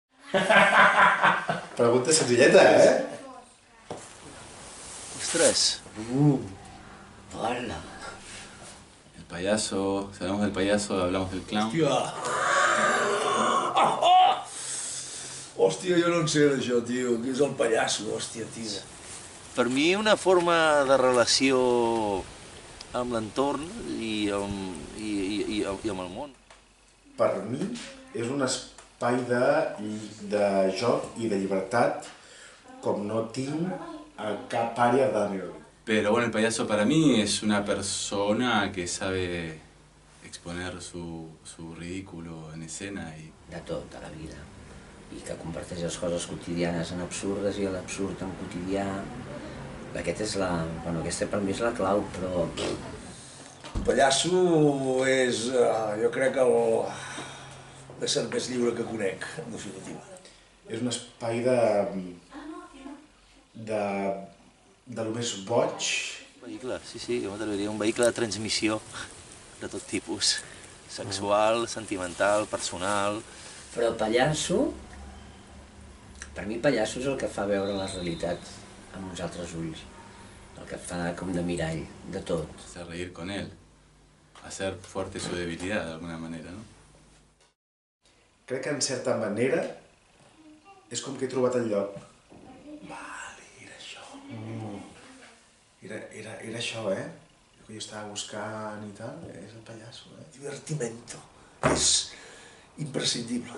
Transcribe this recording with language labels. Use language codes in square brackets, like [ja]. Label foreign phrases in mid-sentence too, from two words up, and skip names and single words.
[ca] Pregunta senzilleta, [es] Ostras. Hola. El payaso, si hablamos del payaso, hablamos del clown. [ca] Hòstia. Hòstia, jo no en sé d'això, tio. Què és el pallasso, hòstia, tio. Per mi una forma de relació amb l'entorn i amb el món. Per mi és un espai de joc i de llibertat com no tinc a cap àrea de meu. [es] Pero bueno, el payaso para mí es una persona que sabe exponer su ridículo en escena y... [ca] De tot, a la vida. I que converteix les coses quotidianes en absurdes i l'absurd en quotidià. Aquesta per mi és la clau, però... El pallasso és, jo crec, l'ésser més lliure que conec, en definitiva. És un espai de lo més boig. Vehicle, sí, jo m'atreviria un vehicle de transmissió de tot tipus. Sexual, sentimental, personal... Però pallasso... Per mi pallasso és el que fa veure la realitat amb uns altres ulls. El que fa com de mirall, de tot. [es] Hacer reír con él. Hacer fuerte su debilidad de alguna manera, ¿no? [ca] Crec que en certa manera és com que he trobat el lloc. Vale, era això. Era això, El que jo estava buscant i tal, és el pallasso, Divertimento. És imprescindible.